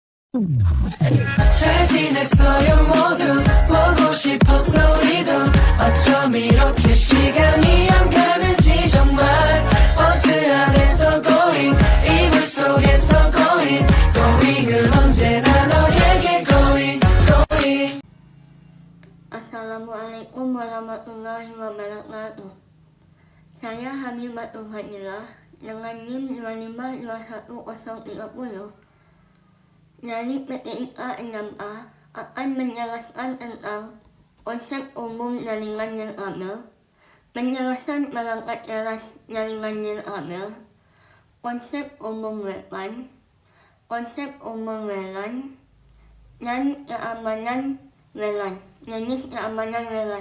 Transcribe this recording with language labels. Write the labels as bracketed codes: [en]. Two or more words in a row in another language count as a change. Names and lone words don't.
[ko] 잘 지냈어요 모두 보고 싶었어 우리도 어쩜 이렇게 시간이 안 가는지 정말 버스 안에서 going 이불 속에서 going은 언제나 너에게 going [ar] السلام عليكم ورحمة الله وبركاته. [id] Saya Habibatul Fadilah dengan NIM 2521030 dari PTIK 6A akan menjelaskan tentang konsep umum jaringan nirkabel, penjelasan perangkat keras jaringan nirkabel, konsep umum WLAN, konsep umum WLAN, dan keamanan WLAN, jenis keamanan WLAN.